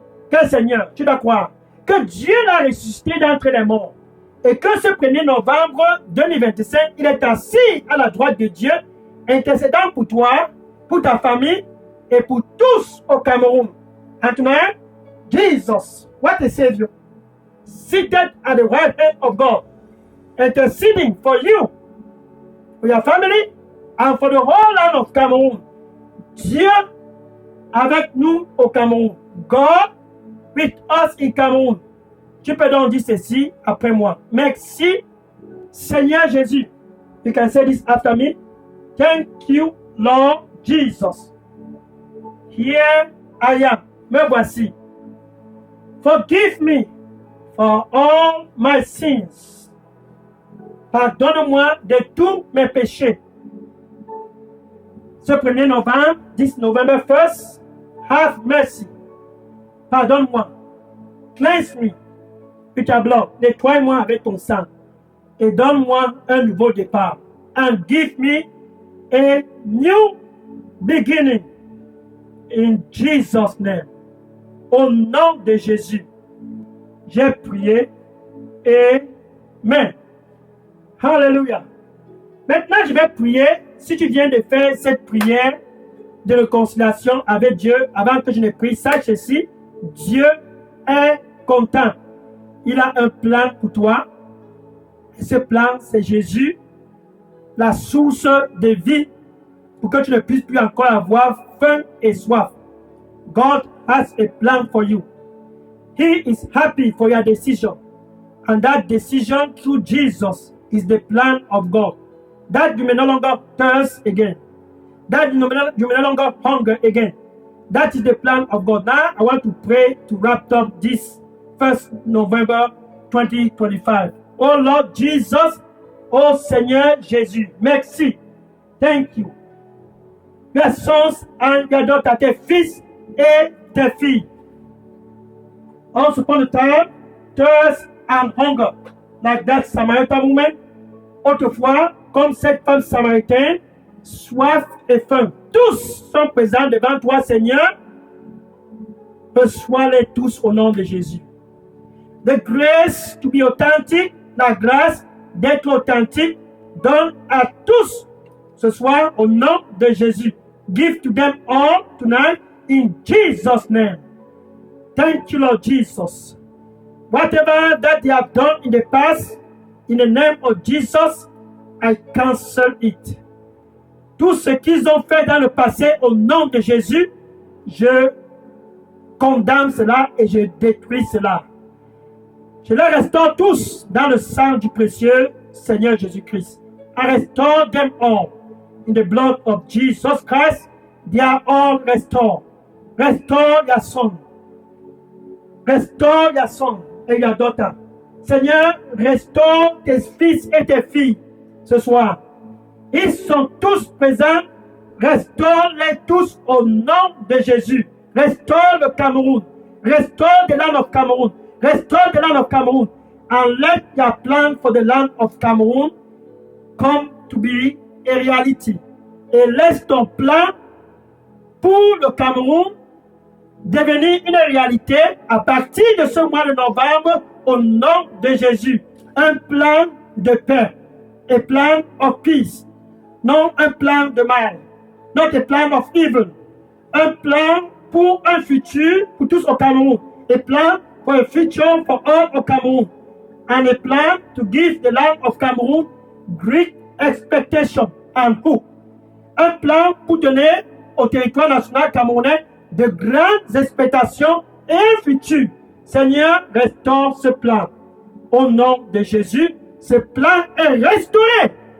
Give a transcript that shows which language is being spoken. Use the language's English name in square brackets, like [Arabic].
[French] Quel Seigneur, tu dois croire que Dieu l'a ressuscité d'entre les morts et que ce 1er novembre 2025, il est assis à la droite de Dieu, intercédant pour toi, pour ta famille et pour tous au Cameroun. [English] And tonight, Jesus, what a Savior, seated at the right hand of God, interceding for you, for your family, and for the whole land of Cameroon. [French] Dieu avec nous au Cameroun. [English] God with us in Cameroon. [French] Tu peux donc dire ceci après moi. Merci, Seigneur Jésus. [English] You can say this after me. Thank you, Lord Jesus. Here I am. [French] Me voici. [English] Forgive me for all my sins. [French] Pardonne-moi de tous mes péchés. Ce 1er novembre, [English] this November 1st, have mercy. [French] Pardonne-moi. [English] Cleanse me with your blood. [French] Nettoie-moi avec ton sang. Et donne-moi un nouveau départ. [English] And give me a new beginning. In Jesus' name. [French] Au nom de Jésus. J'ai prié. [English] Amen. Hallelujah. [French] Maintenant, je vais prier. Si tu viens de faire cette prière de réconciliation avec Dieu, avant que je ne prie, sache ceci, Dieu est content. Il a un plan pour toi. Et ce plan, c'est Jésus, la source de vie, pour que tu ne puisses plus encore avoir faim et soif. [English] God has a plan for you. He is happy for your decision. And that decision through Jesus is the plan of God. That you may no longer thirst again. That you may no longer hunger again. That is the plan of God. Now I want to pray to wrap up this 1st November 2025. Oh Lord Jesus, [French] oh Seigneur Jésus, merci. [English] Thank you. Your sons and your daughters, [French] tes fils et tes filles. [English] Once upon a time, thirst and hunger, like that Samaritan woman. [French] Autrefois, comme cette femme samaritaine, soif et faim. Tous sont présents devant toi, Seigneur. Reçois-les tous au nom de Jésus. [English] The grace to be authentic, [French] la grâce d'être authentique, donne à tous ce soir au nom de Jésus. [English] Give to them all tonight in Jesus' name. Thank you, Lord Jesus. Whatever that they have done in the past, in the name of Jesus, I cancel it. [French] Tout ce qu'ils ont fait dans le passé, au nom de Jésus, je condamne cela et je détruis cela. Je les restaure tous dans le sang du précieux Seigneur Jésus-Christ. [English] I restore them all. In the blood of Jesus Christ, they are all restored. Restore your son. Restore your son et your daughter. [French] Seigneur, restaure tes fils et tes filles ce soir. Ils sont tous présents. Restaure-les tous au nom de Jésus. [English] Restore le Cameroun. Restore the land of Cameroon. Restore the land of Cameroon. And let your plan for the land of Cameroon come to be a reality. [French] Et laisse ton plan pour le Cameroun devenir une réalité à partir de ce mois de novembre au nom de Jésus. Un plan de paix. [English] A plan of peace. [French] Non un plan de mal. [English] Not a plan of evil. [French] Un plan pour un futur pour tous au Cameroun. [English] A plan for a future for all au Cameroun. And a plan to give the land of Cameroon great expectation and hope. [French] Un plan pour donner au territoire national camerounais de grandes expectations et un futur. Seigneur, restaure ce plan. Au nom de Jésus, ce plan est restauré.